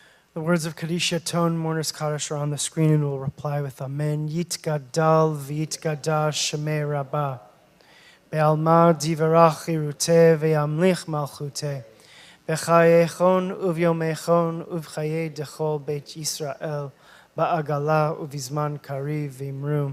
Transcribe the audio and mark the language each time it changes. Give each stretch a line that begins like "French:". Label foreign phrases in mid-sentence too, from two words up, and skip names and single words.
English: The words of Kadisha Tone, Mourner's Kaddish, are on the screen and we'll reply with Amen.
Aramaic: יתגדל ויתקדש שמה רבא. בעלמא די ברא כרעותה וימליך מלכותה. בחייכון וביומיכון ובחיי דכל בית ישראל. בעגלא ובזמן קריב ואמרו.